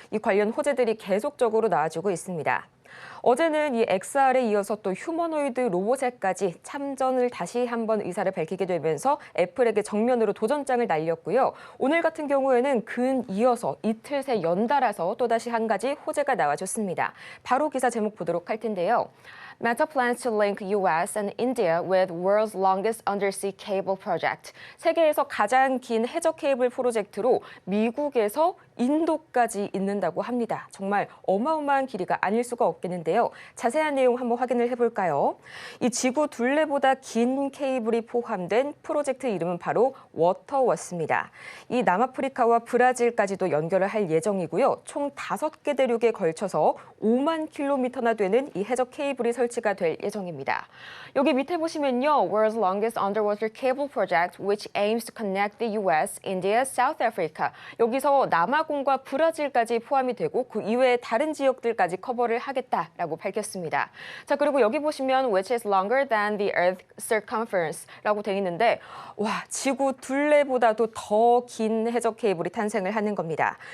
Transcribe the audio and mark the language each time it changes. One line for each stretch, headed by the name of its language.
Korean: 이 관련 호재들이 계속적으로 나와주고 있습니다. 어제는 이 XR에 이어서 또 휴머노이드 로봇에까지 참전을 다시 한번 의사를 밝히게 되면서 애플에게 정면으로 도전장을 날렸고요. 오늘 같은 경우에는 근 이어서 이틀 새 연달아서 또다시 한 가지 호재가 나와줬습니다. 바로 기사 제목 보도록 할 텐데요.
English: Meta plans to link US and India with world's longest undersea cable project.
Korean: 세계에서 가장 긴 해저 케이블 프로젝트로 미국에서 인도까지 잇는다고 합니다. 정말 어마어마한 길이가 아닐 수가 없겠는데요. 자세한 내용 한번 확인을 해볼까요? 이 지구 둘레보다 긴 케이블이 포함된 프로젝트 이름은 바로 워터워스입니다. 이 남아프리카와 브라질까지도 연결을 할 예정이고요. 총 5개 대륙에 걸쳐서 5만 킬로미터나 되는 이 해저 케이블이 설치가 될 예정입니다. 여기 밑에 보시면요.
English: World's longest underwater cable project which aims to connect the US, India, South Africa.
Korean: 여기서 남아공과 브라질까지 포함이 되고 그 이외의 다른 지역들까지 커버를 하겠다라고 밝혔습니다. 자, 그리고 여기 보시면
English: which is longer than the Earth circumference
Korean: 라고 돼 있는데 와, 지구 둘레보다도 더 긴 해저 케이블이 탄생을 하는 겁니다.